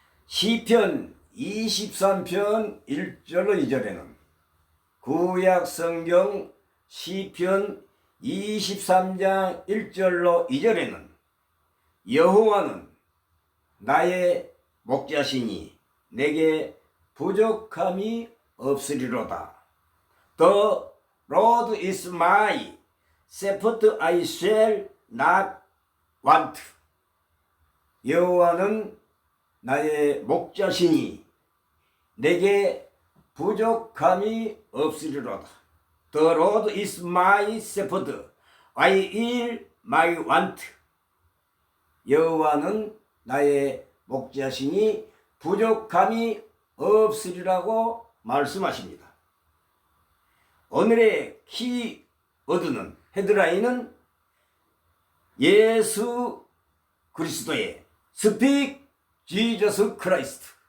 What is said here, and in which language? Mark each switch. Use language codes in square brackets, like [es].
[ko] 시편 23편 1절로 2절에는 구약성경 시편 23장 1절로 2절에는 여호와는 나의 목자시니 내게 부족함이 없으리로다. [en] The Lord is my shepherd, I shall not want. [ko] 여호와는 나의 목자시니 내게 부족함이 없으리로다. [en] The Lord is my shepherd, I will my want. [ko] 여호와는 나의 목자시니 부족함이 없으리라고 말씀하십니다. 오늘의 키워드는 헤드라인은 예수 그리스도의 [en] Speak Jesus Christ.